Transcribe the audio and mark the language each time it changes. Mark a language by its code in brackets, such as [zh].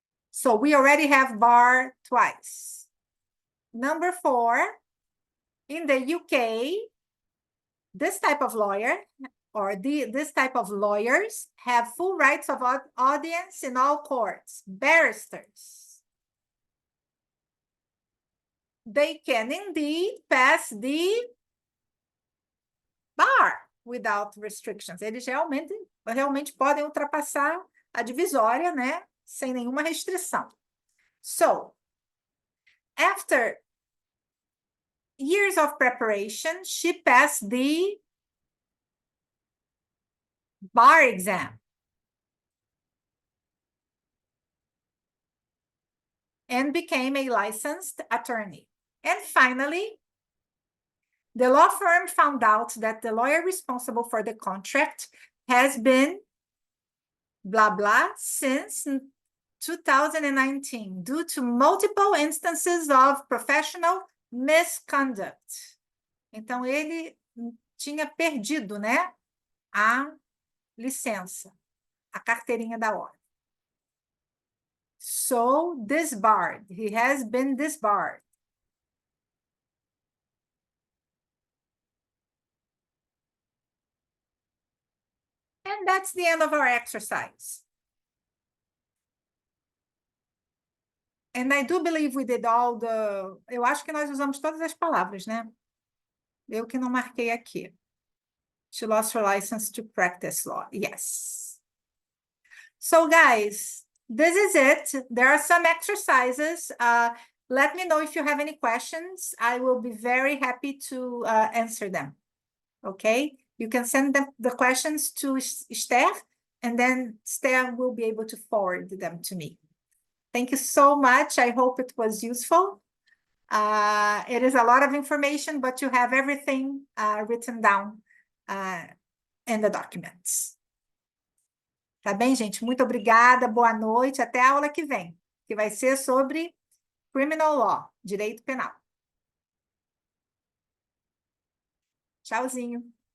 [en] So we already have bar twice. Number 4, in the UK, this type of lawyer or this type of lawyers have full rights of audience in all courts. Barristers. They can indeed pass the bar without restrictions. [pt] Eles realmente podem ultrapassar a divisória, né? Sem nenhuma restrição. [en] So, after years of preparation, she passed the bar exam. And became a licensed attorney. And finally, the law firm found out that the lawyer responsible for the contract has been blah, blah, since 2019, due to multiple instances of professional misconduct. [pt] Então, ele tinha perdido, né, a licença. a carteirinha da ordem. [en] So disbarred. He has been disbarred. And that's the end of our exercise. And I do believe we did all the... [pt] Eu acho que nós usamos todas as palavras, né? Eu que não marquei aqui. [en] She lost her license to practice law. Yes. So guys, this is it. There are some exercises. Let me know if you have any questions. I will be very happy to answer them. Okay? You can send them the questions to Esther, and then Esther will be able to forward them to me. Thank you so much. I hope it was useful. It is a lot of information, but you have everything written down in the documents. [pt] Tá bem, gente? Muito obrigada, boa noite, até a aula que vem, que vai ser sobre Criminal Law, Direito Penal. Tchauzinho.